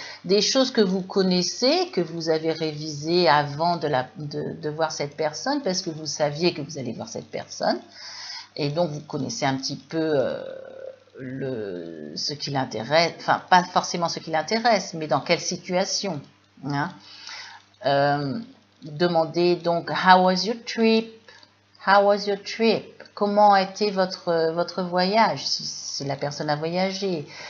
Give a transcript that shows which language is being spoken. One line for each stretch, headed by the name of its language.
French: Des choses que vous connaissez, que vous avez révisées avant de voir cette personne, parce que vous saviez que vous allez voir cette personne. Et donc, vous connaissez un petit peu ce qui l'intéresse, enfin, pas forcément ce qui l'intéresse, mais dans quelle situation. Hein? Demandez donc,
English: how was your trip? How was your trip?
French: Comment a été votre voyage, si la personne a voyagé.